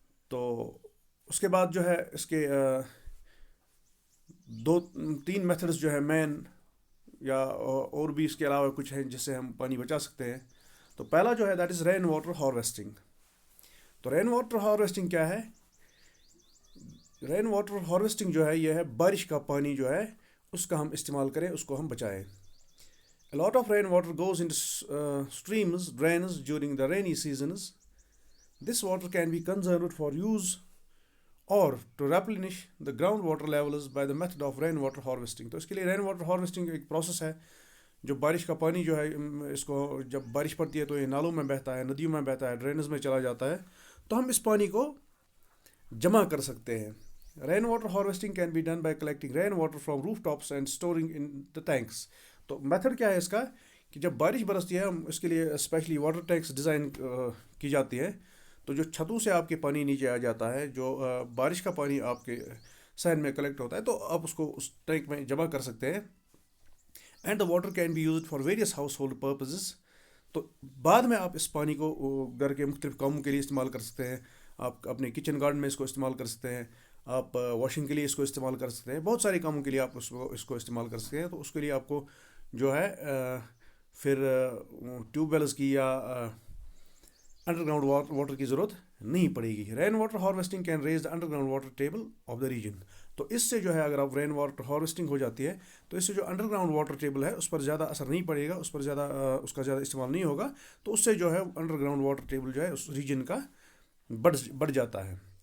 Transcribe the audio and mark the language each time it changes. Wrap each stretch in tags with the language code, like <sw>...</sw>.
<ur>تو اس کے بعد جو ہے اس کے 2-3 میتھڈس جو ہے مین, یا اور بھی اس کے علاوہ کچھ ہیں جس سے ہم پانی بچا سکتے ہیں. تو پہلا جو ہے</ur> <en>That is rain water harvesting.</en> <ur>تو رین واٹر ہارویسٹنگ کیا ہے؟ رین واٹر ہارویسٹنگ جو ہے یہ ہے بارش کا پانی جو ہے اس کا ہم استعمال کریں, اس کو ہم بچائیں.</ur> <en>A lot of rainwater goes into streams, drains during the rainy seasons. This water can be conserved for use or to replenish the groundwater levels by the method of rainwater harvesting.</en> <ur>تو اس کے لیے رین water harvesting ایک process ہے. جو بارش کا پانی جو ہے اس کو جب بارش پڑتی ہے تو یہ نالوں میں بہتا ہے, ندیوں میں بہتا ہے, ڈرینز میں چلا جاتا ہے, تو ہم اس پانی کو جمع کر سکتے ہیں.</ur> <en>Rain water harvesting can be done by collecting rain water from roof tops and storing in the tanks.</en> <ur>تو میتھڈ کیا ہے اس کا کہ جب بارش برستی ہے ہم اس کے لیے اسپیشلی واٹر ٹینکس ڈیزائن کی جاتی ہے. تو جو چھتوں سے آپ کے پانی نیچے آ جاتا ہے, جو بارش کا پانی آپ کے سین میں کلیکٹ ہوتا ہے, تو آپ اس کو اس ٹینک میں جمع کر سکتے ہیں.</ur> <en>And the water can be used for various household purposes.</en> <ur>تو بعد میں آپ اس پانی کو گھر کے مختلف کاموں کے لیے استعمال کر سکتے ہیں. آپ اپنے کچن گارڈن میں اس کو استعمال کر سکتے ہیں, آپ واشنگ کے لیے اس کو استعمال کر سکتے ہیں, بہت سارے کاموں کے لیے آپ اس کو استعمال کر سکتے ہیں. تو اس کے لیے آپ کو جو ہے پھر ٹیوب ویلز کی یا انڈر گراؤنڈ واٹر کی ضرورت نہیں پڑے گی.</ur> <en>Rain water harvesting can raise the underground water table of the region.</en> <ur>تو اس سے جو ہے اگر آپ رین واٹر ہارویسٹنگ ہو جاتی ہے تو اس سے جو انڈر گراؤنڈ واٹر ٹیبل ہے اس پر زیادہ اثر نہیں پڑے گا, اس پر زیادہ اس کا زیادہ استعمال نہیں ہوگا. تو اس سے جو ہے انڈر گراؤنڈ واٹر ٹیبل جو ہے اس ریجن کا بڑھ جاتا ہے.</ur>